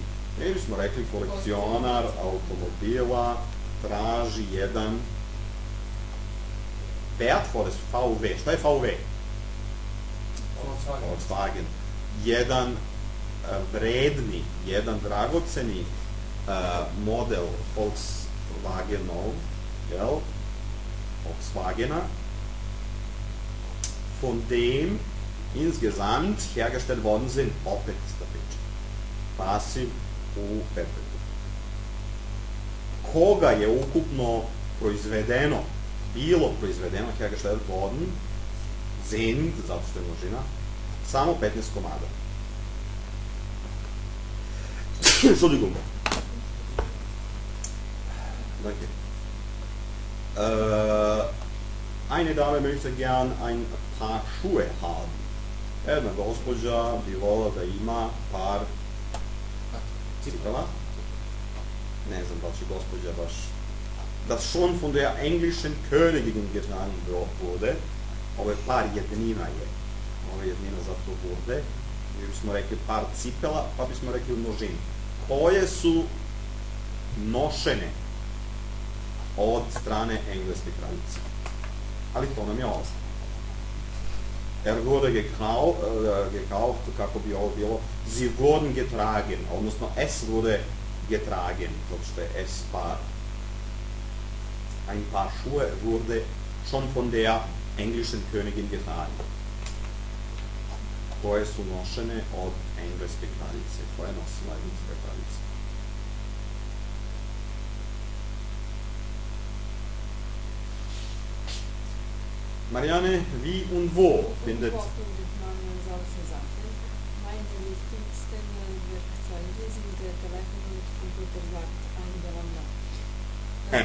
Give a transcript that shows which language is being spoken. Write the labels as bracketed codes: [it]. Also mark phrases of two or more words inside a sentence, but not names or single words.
[sr] Mi bismo rekli kolekcionar automobila traži jedan wertvolles VW. Šta je VW? Volkswagen. Jedan vredni, jedan dragoceni model Volkswagenov, jel? Volkswagena, [de] von dem insgesamt hergestellt worden sind, [sr] opet sta priča. Pasiv u perfektu. Koga je ukupno proizvedeno, bilo proizvedeno, [de] hergestellt worden, sind, [sr] zato što je množina, samo 15 komada. [de] Entschuldigung. Danke. Eine Dame möchte gern ein paar Schuhe haben. [sr] Jedna gospođa bi volila da ima par cipela. Ne znam da li će gospođa baš... [de] Das schon von der englischen Königin getragen wurde. [sr] Ovo je par jednina je. Ovo je jednina zato wurde. Mi bismo rekli par cipela, pa bismo rekli u množini. Koje su nošene od strane engleske kraljice. Ali to nam je ostalo. [de] Wurde gekauft, [sr] kako bi ovo bilo, [de] sie wurden getragen, odnosno es wurde getragen, [sr] zato što je es par. [de] Ein paar Schuhe wurde schon von der englischen Königin getragen. [sr] Koje su nošene od engleske kraljice. Koje je nosila engleska kraljica? [de] Marianne, wie und wo findet... Meine wichtigsten Werkzeuge sind der Telefon und Computer, sagt Angela Merkel.